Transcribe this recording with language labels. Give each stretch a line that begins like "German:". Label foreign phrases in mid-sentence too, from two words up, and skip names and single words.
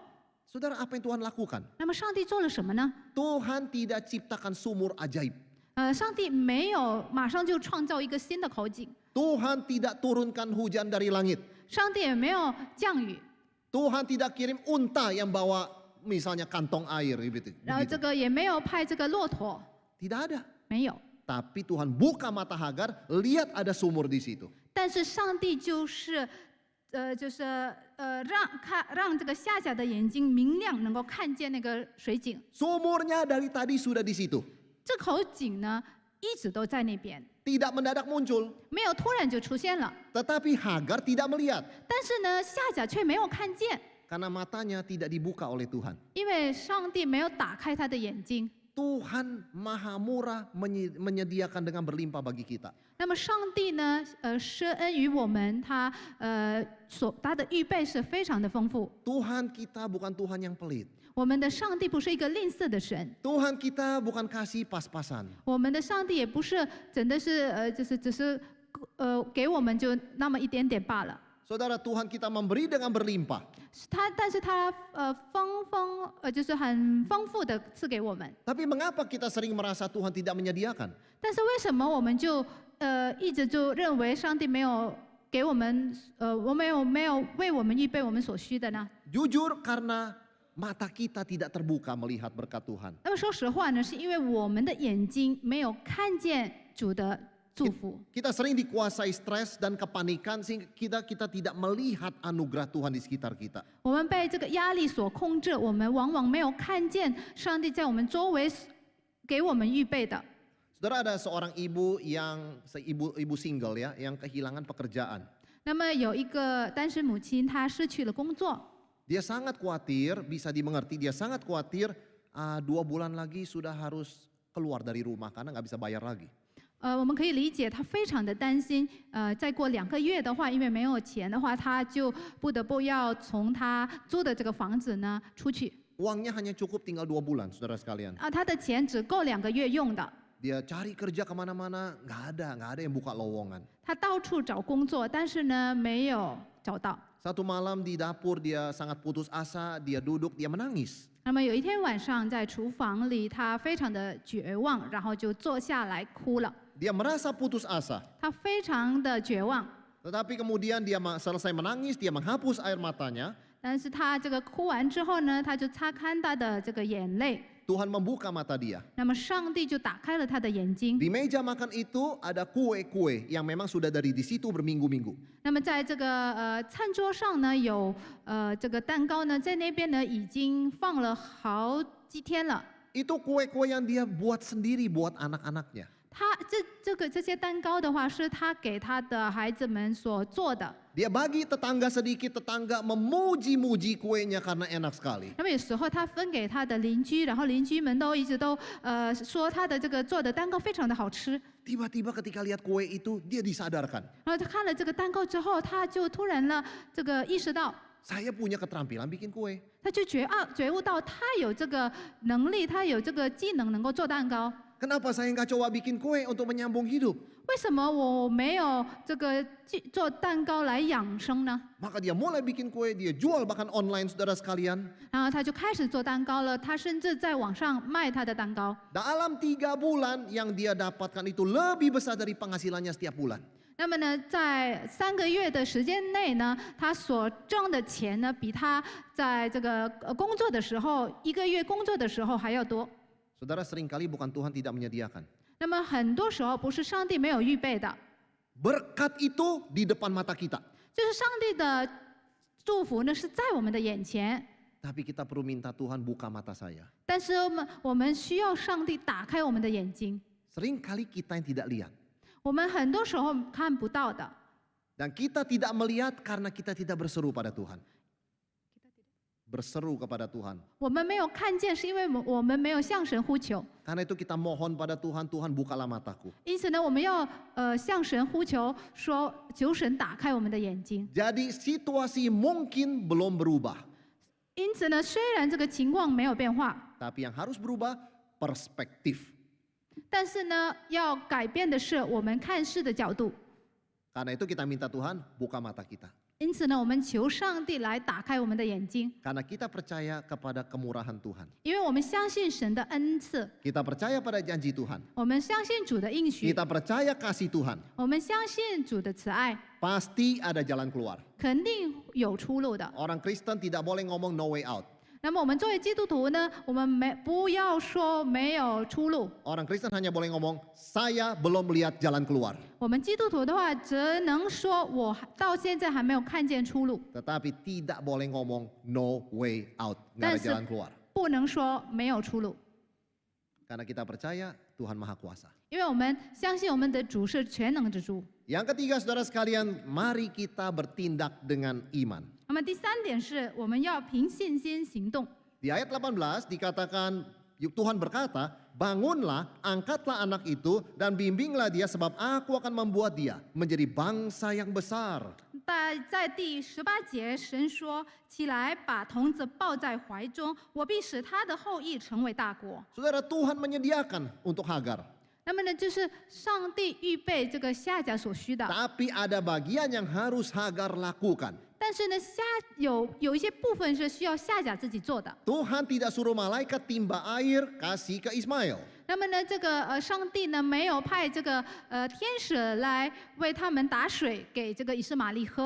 Indonesian: saudara apa yang Tuhan lakukan?
Chinese: 那么上帝做了什么呢？
Indonesian: Tuhan tidak ciptakan sumur ajaib.
Chinese: 上帝没有马上就创造一个新的口井，
Indonesian: Tuhan tidak turunkan hujan dari langit.
Chinese: 上帝也没有降雨，
Indonesian: Tuhan tidak kirim unta yang bawa misalnya kantong air gitu.
Chinese: 然后这个也没有派这个骆驼，
Indonesian: Tidak ada.
Chinese: 没有。
Indonesian: Tapi Tuhan buka mata Hagar, lihat ada sumur di situ.
Chinese: 但是上帝让这个夏甲的眼睛明亮，能够看见那个水井。
Indonesian: Sumurnya dari tadi sudah di situ.
Chinese: 这口井呢，一直都在那边，
Indonesian: Tidak mendadak muncul.
Chinese: 没有突然就出现了。
Indonesian: Tetapi Hagar tidak melihat.
Chinese: 但是呢，夏甲却没有看见，
Indonesian: Karena matanya tidak dibuka oleh Tuhan.
Chinese: 因为上帝没有打开他的眼睛。
Indonesian: Tuhan maha murah menyediakan dengan berlimpah bagi kita.
Chinese: 那么上帝呢，施恩于我们，他的预备是非常的丰富。
Indonesian: Tuhan kita bukan Tuhan yang pelit.
Chinese: 我们的上帝不是一个吝啬的神，
Indonesian: Tuhan kita bukan kasih pas-pasan.
Chinese: 我们的上帝也不是真的是只是给我们就那么一点点罢了。
Indonesian: Saudara, Tuhan kita memberi dengan berlimpah.
Chinese: 但是他就是很丰富的赐给我们。
Indonesian: Tapi mengapa kita sering merasa Tuhan tidak menyediakan?
Chinese: 但是为什么我们就一直就认为上帝没有给我们我没有为我们预备我们所需的呢？
Indonesian: Jujur karena mata kita tidak terbuka melihat berkat Tuhan.
Chinese: 那么说实话呢，是因为我们的眼睛没有看见主的祝福。
Indonesian: Kita sering dikuasai stres dan kepanikan sehingga kita tidak melihat anugerah Tuhan di sekitar kita.
Chinese: 我们被这个压力所控制，我们往往没有看见上帝在我们周围给我们预备的。
Indonesian: Saudara, ada seorang ibu ibu single ya, yang kehilangan pekerjaan.
Chinese: 那么有一个单身母亲，她失去了工作，
Indonesian: Dia sangat khawatir, bisa dimengerti, dia sangat khawatir 2 bulan lagi sudah harus keluar dari rumah karena nggak bisa bayar lagi.
Chinese: 我们可以理解她非常的担心。再过2个月的话，因为没有钱的话，她就不得不要从她租的这个房子呢出去。
Indonesian: Uangnya hanya cukup tinggal 2 bulan, saudara sekalian.
Chinese: 她的钱只够2个月用的。
Indonesian: Dia cari kerja kemana-mana, nggak ada yang buka lowongan.
Chinese: 她到处找工作，但是呢没有找到。
Indonesian: Satu malam di dapur dia sangat putus asa, dia duduk, dia menangis.
Chinese: 那么有一天晚上在厨房里，她非常的绝望，然后就坐下来哭了。
Indonesian: Dia merasa putus asa.
Chinese: 她非常的绝望，
Indonesian: Tetapi kemudian dia selesai menangis, dia menghapus air matanya.
Chinese: 但是她这个哭完之后呢，她就擦干她的这个眼泪。
Indonesian: Tuhan membuka mata dia.
Chinese: 那么上帝就打开了她的眼睛。
Indonesian: Di meja makan itu ada kue-kue yang memang sudah dari di situ berminggu-minggu.
Chinese: 那么在这个餐桌上呢，有这个蛋糕呢，在那边呢已经放了好几天了。
Indonesian: Itu kue-kue yang dia buat sendiri buat anak-anaknya.
Chinese: 这些蛋糕的话，是他给他的孩子们所做的。
Indonesian: Dia bagi tetangga sedikit, tetangga memuji-muji kuenya karena enak sekali.
Chinese: 那么有时候他分给他的邻居，然后邻居们都一直都说他的这个做的蛋糕非常的好吃。
Indonesian: Tiba-tiba ketika lihat kue itu, dia disadarkan.
Chinese: 然后他看了这个蛋糕之后，他就突然这个意识到，
Indonesian: Saya punya keterampilan bikin kue.
Chinese: 他就觉悟到他有这个能力，他有这个技能能够做蛋糕。
Indonesian: Kenapa saya nggak coba bikin kue untuk menyambung hidup?
Chinese: 为什么我没有这个做蛋糕来养生呢？
Indonesian: Maka dia mulai bikin kue, dia jual bahkan online, saudara sekalian.
Chinese: 然后他就开始做蛋糕了，他甚至在网上卖他的蛋糕。
Indonesian: Dalam 3 bulan yang dia dapatkan itu lebih besar dari penghasilannya setiap bulan.
Chinese: 那么呢，在3个月的时间内呢，他所挣的钱呢，比他在这个工作的时候1个月工作的时候还要多。
Indonesian: Saudara, seringkali bukan Tuhan tidak menyediakan.
Chinese: 那么很多时候不是上帝没有预备的，
Indonesian: Berkat itu di depan mata kita.
Chinese: 就是上帝的祝福呢是在我们的眼前，
Indonesian: Tapi kita perlu minta Tuhan buka mata saya.
Chinese: 但是我们需要上帝打开我们的眼睛。
Indonesian: Seringkali kita yang tidak lihat.
Chinese: 我们很多时候看不到的，
Indonesian: Dan kita tidak melihat karena kita tidak berseru pada Tuhan. Berseru kepada Tuhan.
Chinese: 我们没有看见，是因为我们没有向神呼求。
Indonesian: Karena itu kita mohon pada Tuhan, Tuhan bukalah mataku.
Chinese: 因此呢，我们要向神呼求，说求神打开我们的眼睛。
Indonesian: Jadi situasi mungkin belum berubah.
Chinese: 因此呢，虽然这个情况没有变化，
Indonesian: Tapi yang harus berubah perspektif.
Chinese: 但是呢，要改变的是我们看事的角度。
Indonesian: Karena itu kita minta Tuhan buka mata kita.
Chinese: 因此呢，我们求上帝来打开我们的眼睛，
Indonesian: Karena kita percaya kepada kemurahan Tuhan.
Chinese: 因为我们相信神的恩赐，
Indonesian: Kita percaya pada janji Tuhan.
Chinese: 我们相信主的应许，
Indonesian: Kita percaya kasih Tuhan.
Chinese: 我们相信主的慈爱，
Indonesian: Pasti ada jalan keluar.
Chinese: 肯定有出路的。
Indonesian: Orang Kristen tidak boleh ngomong
English: no way out.
Chinese: 那么我们作为基督徒呢，我们不要说没有出路。
Indonesian: Orang Kristen hanya boleh ngomong, saya belum melihat jalan keluar.
Chinese: 我们基督徒的话，只能说我到现在还没有看见出路，
Indonesian: Tetapi tidak boleh ngomong
English: no way out,
Indonesian: nggak ada
Chinese: 但是
Indonesian: jalan keluar.
Chinese: 不能说没有出路，
Indonesian: Karena kita percaya Tuhan Maha Kuasa.
Chinese: 因为我们相信我们的主是全能之主。
Indonesian: Yang ketiga saudara sekalian, mari kita bertindak dengan iman.
Chinese: 那么第三点是我们要凭信心行动。
Indonesian: Di ayat 18 dikatakan Tuhan berkata, bangunlah, angkatlah anak itu dan bimbinglah dia sebab aku akan membuat dia menjadi bangsa yang besar.
Chinese: 在第18节，神说：“起来，把童子抱在怀中，我必使他的后裔成为大国。”
Indonesian: Saudara, Tuhan menyediakan untuk Hagar.
Chinese: 那么呢，就是上帝预备这个夏甲所需的。
Indonesian: Tapi ada bagian yang harus Hagar lakukan.
Chinese: 但是呢，有一些部分是需要夏甲自己做的。
Indonesian: Tuhan tidak suruh malaikat timba air kasih ke Ismail.
Chinese: 那么呢，这个上帝呢没有派这个天使来为他们打水给这个以实玛利喝。